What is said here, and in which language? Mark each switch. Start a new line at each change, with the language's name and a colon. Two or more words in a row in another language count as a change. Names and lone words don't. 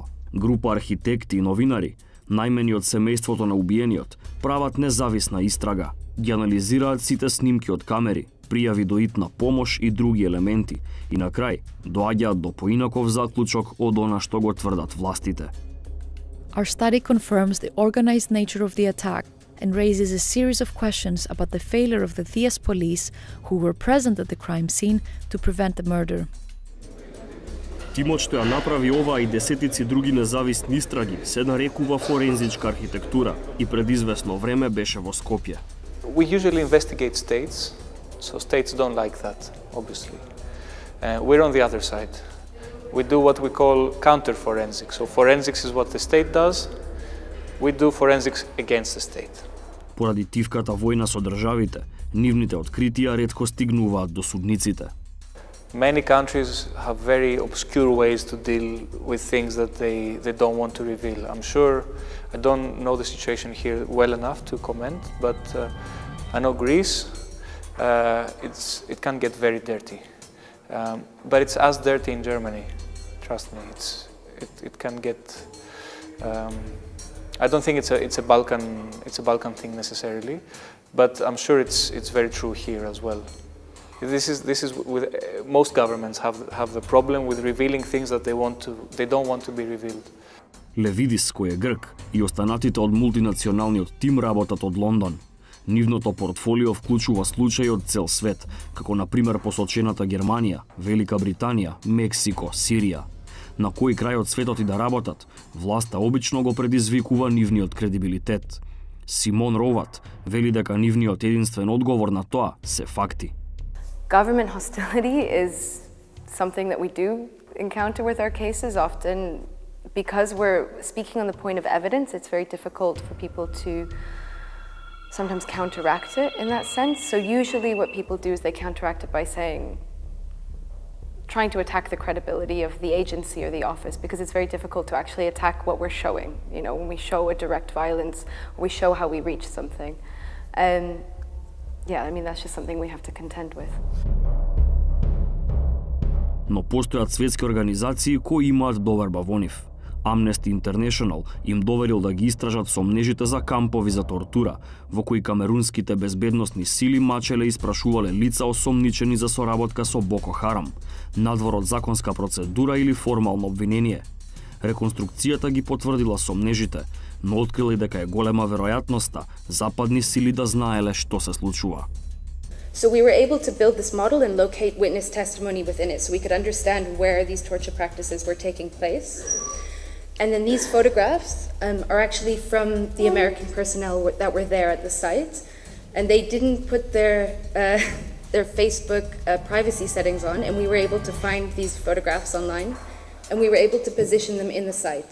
Macedonian: Група архитекти и новинари, најмени од семејството на убиениот, прават независна истрага. Ги анализираат сите снимки од камери, пријави до итна помош и други елементи и на крај доаѓаат до поинаков заклучок од она што го тврдат властите.
English: Our study confirms the organized nature of the attack and raises a series of questions about the failure of the Thies police who were present at the crime scene to prevent the murder.
Macedonian: Тимот што ја направи оваа и десетици други независни истраги се нарекува форензичка архитектура и пред известно време беше во Скопје.
English: We usually investigate states, so states don't like that, obviously. We're on the other side. We do what we call counter-forensics. So forensics is what the state does. We do forensics against the state.
Macedonian: Поради тивката војна со државите, нивните откритија ретко стигнуваат до судниците.
English: Many countries have very obscure ways to deal with things that they don't want to reveal. I'm sure I don't know the situation here well enough to comment, but I know Greece, it can get very dirty. But it's as dirty in Germany, trust me. It can get. I don't think it's a Balkan thing necessarily, but I'm sure it's very true here as well. This is with most governments have the problem with revealing things that they don't want to be revealed.
Macedonian: Левидис, кој е грк, и останатите од мултинационалниот тим работат од Лондон. Нивното портфолио вклучува случаи од цел свет, како на пример посочената Германија, Велика Британија, Мексико, Сирија. На кој крај од светот и да работат, власта обично го предизвикува нивниот кредибилитет. Симон Роват вели дека нивниот единствен одговор на тоа се факти.
English: Government hostility is something that we do encounter with our cases often. Because we're speaking on the point of evidence, it's very difficult for people to sometimes counteract it in that sense. So usually what people do is they counteract it by trying to attack the credibility of the agency or the office, because it's very difficult to actually attack what we're showing. You know, when we show a direct violence, or we show how we reach something. Yeah, I mean, that's just something we have to contend with.
Macedonian: Но постојат светски организации кои имаат доверба во нив. Amnesty International им доверил да ги истражат сомнежите за кампови за тортура, во кои камерунските безбедносни сили мачеле и испрашувале лица осомничени за соработка со Боко Харам, надвор од законска процедура или формално обвинение. Реконструкцијата ги потврдила сомнежите, но открила и дека е голема веројатноста западни сили да знаеле што се случува.
English: So we were able to build this model and locate witness testimony within it so we could understand where these torture practices were taking place. And then these photographs are actually from the American personnel that were there at the site. And they didn't put their Facebook privacy settings on, and we were able to find these photographs online, and we were able to position them in the site.